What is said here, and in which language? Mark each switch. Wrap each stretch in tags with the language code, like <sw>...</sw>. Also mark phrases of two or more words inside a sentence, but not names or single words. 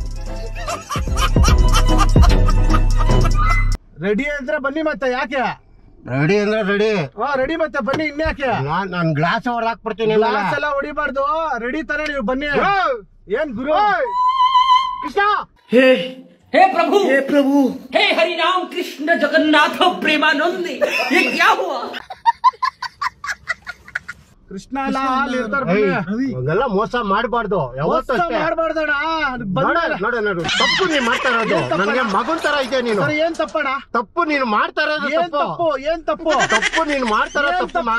<kn>ರೆಡಿ ಅಂದ್ರೆ ಬನ್ನಿ, ಮತ್ತೆ ಯಾಕೆ ರೆಡಿ ಅಂದ್ರೆ ರೆಡಿ. ರೆಡಿ ಮತ್ತೆ ಬನ್ನಿ. ಇನ್ಯಾಕೆ ನಾನ್ ಗ್ಲಾಸ್ ಹೊಡೆದಾಕ್ಬಿಡ್ತೀನಿ. ಗ್ಲಾಸ್ ಎಲ್ಲ ಹೊಡಿಬಾರ್ದು, ರೆಡಿ ತಾನೆ ನೀವು ಬನ್ನಿ. ಏನ್ ಗುರು ಕೃಷ್ಣ?</kn> <hi>हे प्रभु हे हरि राम कृष्ण जगन्नाथ प्रेमानंद, ये क्या हुआ?</hi> <kn>ಕೃಷ್ಣ ಎಲ್ಲ ಹಾಲು ಇರ್ತಾರ ಬನ್ನಿ. ಹಂಗೆಲ್ಲ ಮೋಸ ಮಾಡ್ಬಾರ್ದು ಯಾವತ್ತೂ ಅಷ್ಟೇ. ಮಾಡ್ಬಾರ್ದಣ್ಣ. ನೋಡು ನೋಡು ತಪ್ಪು ನೀನ್ ಮಾಡ್ತಾ ಇರೋದು. ನನಗೆ ಮಗನ್ ತರ ಇದೆ ನೀನು. ಏನ್ ತಪ್ಪಣ? ತಪ್ಪು ನೀನು ಮಾಡ್ತಾ ಇರೋದು ತಪ್ಪು. ಏನ್ ತಪ್ಪು? ತಪ್ಪು ನೀನು ಮಾಡ್ತಾ ಇರೋದು ತಪ್ಪು.</kn>